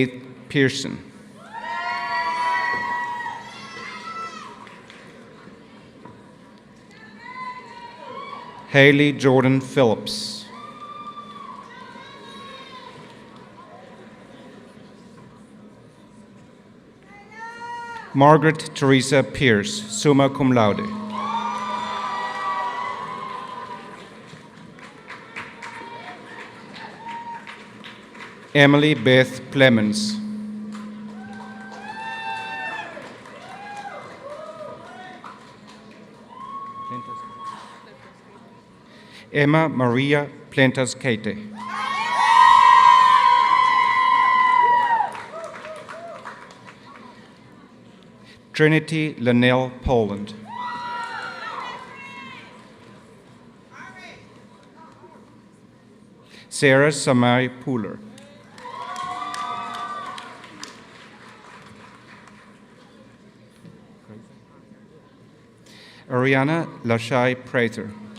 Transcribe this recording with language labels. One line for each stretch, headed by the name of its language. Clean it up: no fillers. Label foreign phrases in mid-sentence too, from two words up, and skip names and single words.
English: Pearson. Haley Jordan Phillips. Margaret Teresa Pierce,
Latin: summa cum laude.
English: Emily Beth Clemens. Emma Maria Plentas Kate. Trinity Linnell Poland. Sarah Samai Pooler. Ariana Lashai Prater.